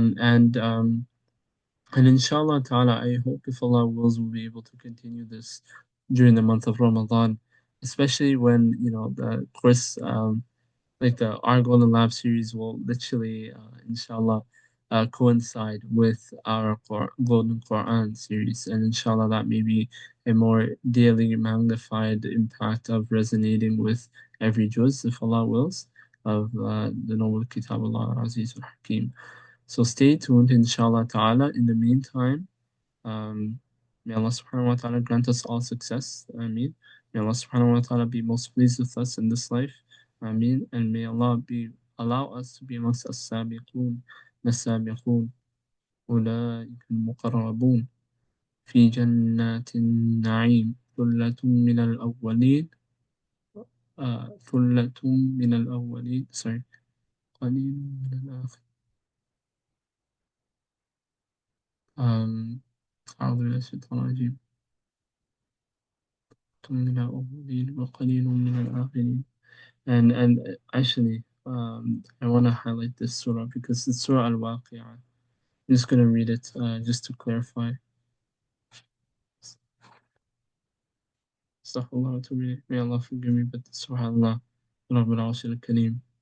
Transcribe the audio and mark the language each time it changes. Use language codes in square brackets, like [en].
[en] And inshallah ta'ala, I hope if Allah wills, we'll be able to continue this during the month of Ramadan, especially when, the course, like the our Golden Lab series will literally, inshallah, coincide with our Golden Quran series, and inshallah that may be a more daily magnified impact of resonating with every juz, if Allah wills, of the Noble Kitab Allah Aziz al Hakim. So stay tuned, inshallah ta'ala. In the meantime, may Allah subhanahu wa ta'ala grant us all success. Ameen. May Allah subhanahu wa ta'ala be most pleased with us in this life. Ameen. And may Allah allow us to be amongst as-sabiqun, as-sabiqun, [ar] أولئك المقربون في جنات النعيم ثلة من الأولين ثلة من الأولين [en] sorry [ar] قليل من الآخر أعوذ بالله من الشيطان الرجيم من الأولين وقليل من الآخرين. [en] And actually, I want to highlight this surah because it's Surah Al-Waqi'ah. I'm just going to read it just to clarify. Astaghfirullah wa May Allah forgive me, but subhanallah, Rabbul Arshil Kareem.